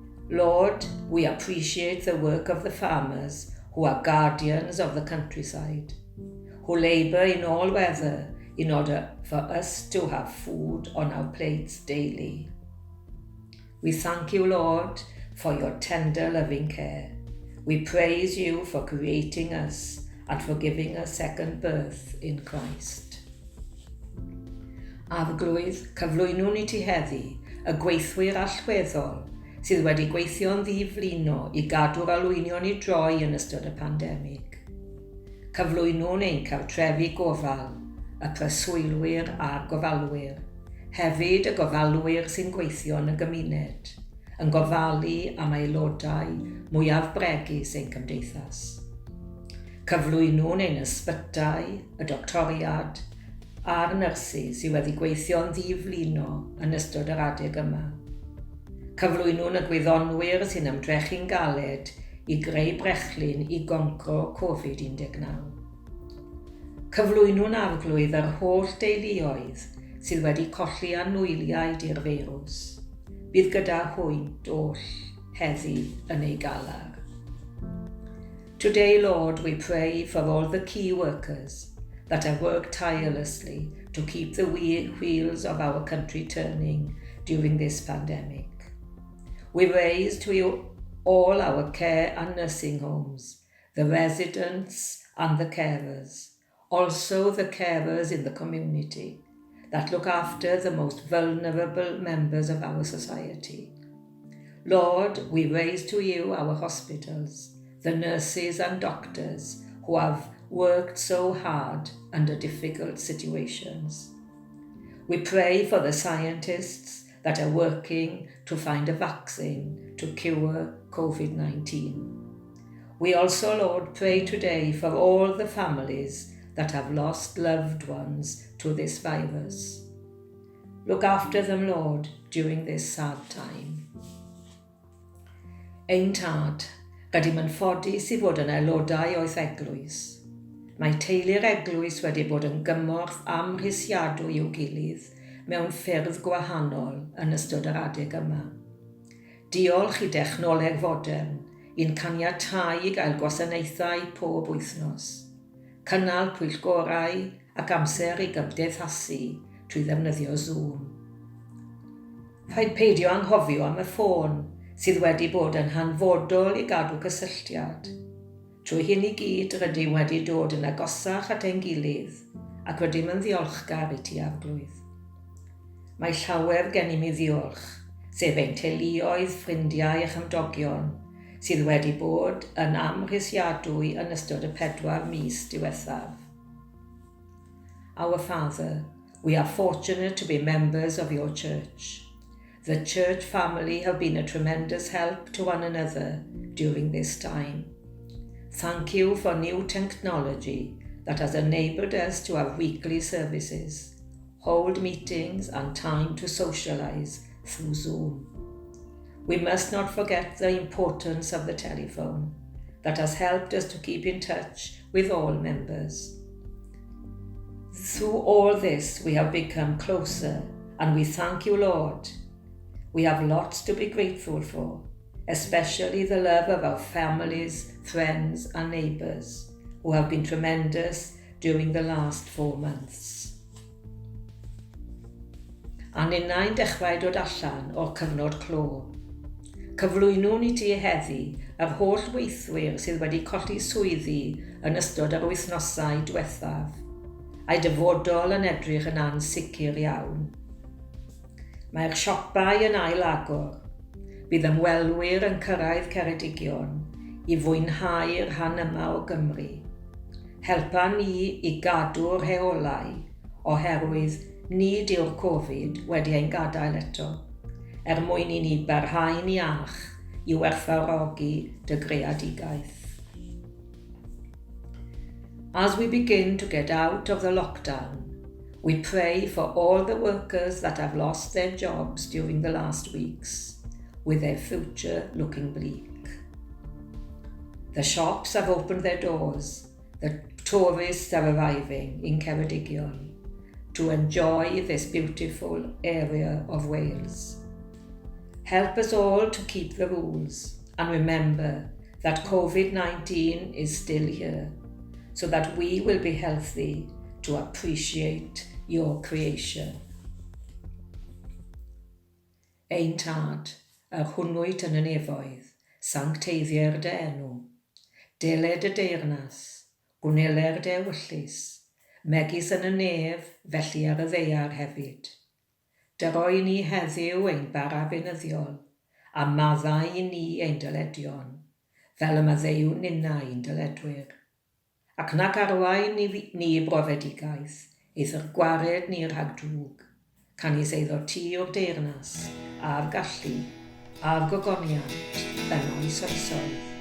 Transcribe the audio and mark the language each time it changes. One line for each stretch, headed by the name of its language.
English: Lord, we appreciate the work of the farmers who are guardians of the countryside, who labour in all weather in order for us to have food on our plates daily. We thank you, Lord, for your tender loving care. We praise you for creating us and for giving us second birth in Christ.
Welsh: Arglwydd, cyflwynwn i ti heddi y gweithwyr allweddol sydd wedi gweithio'n ddiflino i gadw'r olwynion i droi yn ystod y pandemig. Cyflwynwn ein cartrefi gofal, y preswylwyr a'r gofalwyr, hefyd y gofalwyr sy'n gweithio yn y gymuned, yn gofalu am aelodau mwyaf bregus ein cymdeithas. Cyflwynwn ein ysbytau, y doctoriad, a'r nyrsys sydd wedi gweithio'n ddiflino yn ystod yr adeg yma. Cyflwynwn y gwyddonwyr sy'n ymdrechu'n galed i greu brechlyn i goncro Covid-19. Cyflwynwn arglwydd yr holl deuluoedd sydd wedi colli anwyliaid i'r feirws. Bydd gyda hwynt oll heddi yn ei galar.
English: Today, Lord, we pray for all the key workers that have worked tirelessly to keep the wheels of our country turning during this pandemic. We raise to you all our care and nursing homes, the residents and the carers, also the carers in the community that look after the most vulnerable members of our society. Lord, we raise to you our hospitals, the nurses and doctors who have worked so hard under difficult situations. We pray for the scientists that are working to find a vaccine to cure COVID-19. We also, Lord, pray today for all the families that have lost loved ones to this virus. Look after them, Lord, during this sad time.
Welsh: Ein tad, rydym yn ffodus i fod yn aelodau o'r eglwys. Mae teulu'r eglwys wedi bod yn gymorth amhrisiadwy i'w gilydd mewn ffyrdd gwahanol yn ystod yr adeg yma. Diolch i dechnoleg fodern i'n caniatáu i gael gwasanaethau pob wythnos, cynnal pwyllgorau ac amser i gymdeithasu trwy ddefnyddio Zoom. Rhaid peidio anghofio am y ffôn sydd wedi bod yn hanfodol i gadw cysylltiad. Trwy hyn i gyd rydym wedi dod yn agosach at ein gilydd ac rydym yn ddiolchgar i ti arglwydd. Mae llawer gen i mi ddiolch, sef ein teuluoedd, ffrindiau a chymdogion, sydd wedi bod yn amhrisiadwy yn ystod y 4 mis diwethaf.
English: Our Father, we are fortunate to be members of your church. The church family have been a tremendous help to one another during this time. Thank you for new technology that has enabled us to have weekly services, hold meetings and time to socialize through Zoom. We must not forget the importance of the telephone that has helped us to keep in touch with all members. Through all this, we have become closer, and we thank you, Lord. We have lots to be grateful for, especially the love of our families, friends, and neighbours, who have been tremendous during the last 4 months.
Welsh: A ninnau'n dechrau dod allan o'r cyfnod clo. Cyflwynwn i ti heddi yr holl weithwyr sydd wedi colli swyddi yn ystod yr wythnosau diwethaf, a'i dyfodol yn edrych yn ansicr iawn. Mae'r siopau yn ail-agor. Bydd ymwelwyr yn cyrraedd Ceredigion i fwynhau'r rhan yma o Gymru. Helpa ni i gadw'r rheolau oherwydd nid yw'r Covid wedi ein gadael eto, mwyn i ni barhau'n iach i werthfawrogi dy greadigaeth.
English: As we begin to get out of the lockdown, we pray for all the workers that have lost their jobs during the last weeks, with their future looking bleak. The shops have opened their doors. The tourists are arriving in Ceredigion to enjoy this beautiful area of Wales. Help us all to keep the rules and remember that COVID-19 is still here, so that we will be healthy to appreciate your creation.
Welsh: Ein Tad, yr hwnnwyd yn y nefoedd, sancteiddiau'r dy enw, deled y deyrnas, gwneler dy ewyllus, megis yn y nef, felly ar y ddeiar hefyd. Dyroi ni heddiw ein bara benyddiol, a maddau i ni ein dyledion, fel y maddeu nina ein dyledwyr. Ac nac arwain ni brofedigaeth, eith'r gwared ni'r rhagdrwg, canis eiddo ti o'r deyrnas, a'r gallu, a'r gogoniant, yn oes oesoedd.